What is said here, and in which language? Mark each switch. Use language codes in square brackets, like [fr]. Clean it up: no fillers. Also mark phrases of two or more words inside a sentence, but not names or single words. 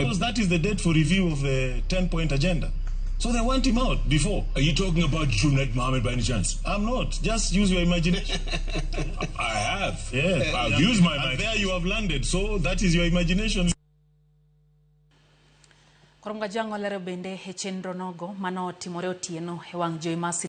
[en] Because that is the date for review of the 10-point agenda. So they want him out before. Are you talking about Junaid Mohammed by any chance? I'm not. Just use your imagination. I have. Yeah. I've used my imagination. And there you have landed. So that is your imagination. Koronga jango lero bende he chenro nogo mano timore otieno he wang' jowi